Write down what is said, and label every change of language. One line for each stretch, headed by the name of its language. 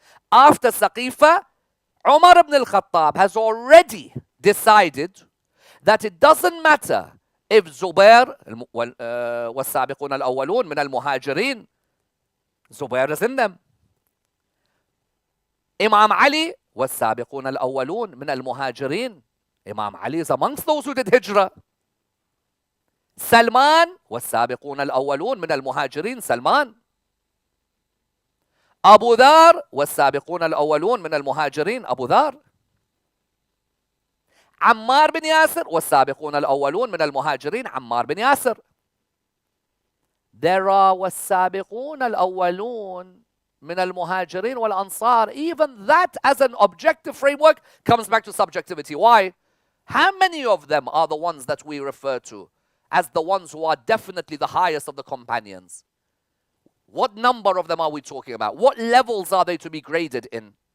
English: After Saqifa, Umar ibn al-Khattab has already decided that it doesn't matter if Zubair
Arabic: والسابقون الأولون من المهاجرين,
English: Zubair is in them. Imam Ali
Arabic: والسابقون الأولون من المهاجرين,
English: Imam Ali is amongst those who did hijrah.
Arabic: Salman والسابقون الأولون من المهاجرين, Salman. أبو ذر والسابقون الأولون من المهاجرين, أبو ذر. عمار بن ياسر والسابقون الأولون من المهاجرين, عمار بن ياسر.
English: There are
Arabic: والسابقون الأولون من المهاجرين والأنصار.
English: Even that as an objective framework comes back to subjectivity. Why? How many of them are the ones that we refer to as the ones who are definitely the highest of the companions? What number of them are we talking about? What levels are they to be graded in?